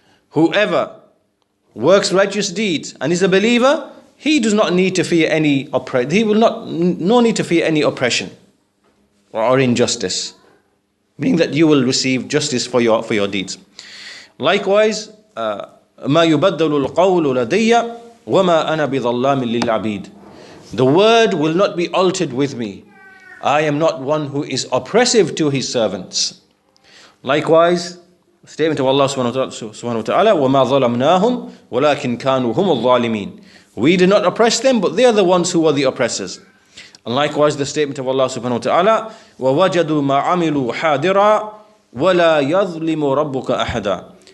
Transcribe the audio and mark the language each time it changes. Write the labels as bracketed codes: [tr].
[en] Whoever works righteous deeds and is a believer, he does not need to fear any oppression. He will no need to fear any oppression or injustice, meaning that you will receive justice for your deeds. Likewise, [ar] ما يبدل القول لدي وما أنا بظلام للعبيد. [en] The word will not be altered with me. I am not one who is oppressive to His servants. Likewise, statement of Allah subhanahu wa ta'ala, [ar] وَمَا ظَلَمْنَاهُمْ وَلَكِنْ كَانُوا هُمُ الظَّالِمِينَ. [en] We did not oppress them, but they are the ones who are the oppressors. And likewise, the statement of Allah subhanahu wa ta'ala, [ar] وَوَجَدُوا مَا عَمِلُوا حَادِرًا وَلَا يَظْلِمُ رَبُّكَ أَحَدًا.